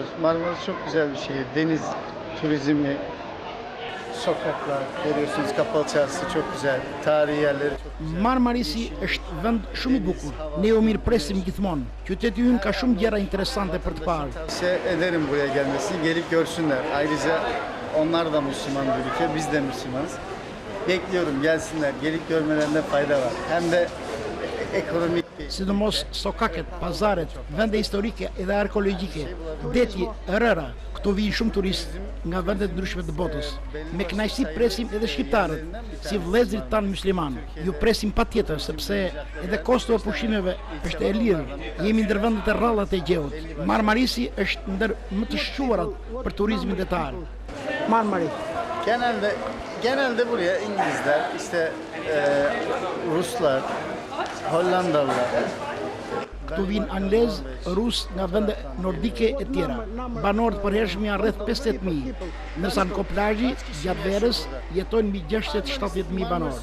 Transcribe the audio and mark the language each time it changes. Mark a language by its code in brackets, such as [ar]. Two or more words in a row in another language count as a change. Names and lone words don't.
[tr] Marmaris çok güzel bir şehir. Deniz turizmi, sokaklar, görüyorsunuz kapalı çarşısı çok güzel. Tarihi yerleri çok güzel. [sq] Marmarisi është vend shumë i bukur. Ne u mirëpresim gjithmonë. Qyteti ynë ka shumë gjëra interesante për të parë. [tr] Tavsiye ederim buraya gelmesini. Gelip görsünler. Ayrıca onlar da Müslüman bir ülke. Biz de Müslümanız. Bekliyorum gelsinler. Gelip görmelerinde fayda var. Hem de ekonomik bir [sq] sidomos sokaket, pazaret, vende historike edhe arkeologjike, deti, rëra. Këtu vijnë shumë turistë nga vende të ndryshme të botës. Me kënaqësi presim edhe shqiptarët, si vëllezërit tanë musliman. Ju presim patjetër sepse edhe kosto e pushimeve është e lirë. Jemi ndër vendet e rrallat e gjeut. Marmarisi është ndër më të shquarat për turizmin detar. Marmaris. [tr] Genelde buraya İngilizler, işte Ruslar, Hollandalılar. [sq] Këtu vinë anglez, rus nga vende nordike e tjera. Banorët përhershëm janë rreth 50.000, ndërsa në Koplazhi gjatë verës jetojnë mbi 60-70.000 banorë.